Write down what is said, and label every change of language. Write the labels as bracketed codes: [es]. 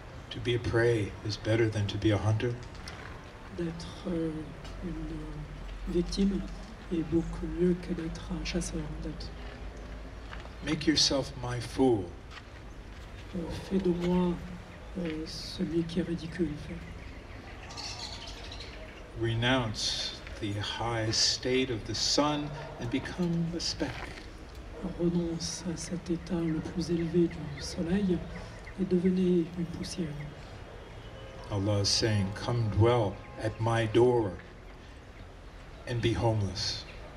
[en] To be a prey is better than to be a hunter. [fr] D'être une victime est beaucoup mieux que d'être un chasseur. [en] Make yourself my fool. [fr] Fais de moi celui qui est ridicule. [en] Renounce the high state of the sun and become a speck. [fr] Renonce à cet état le plus élevé du soleil et devenez une poussière. [en] Allah is saying, come dwell at my door and be homeless.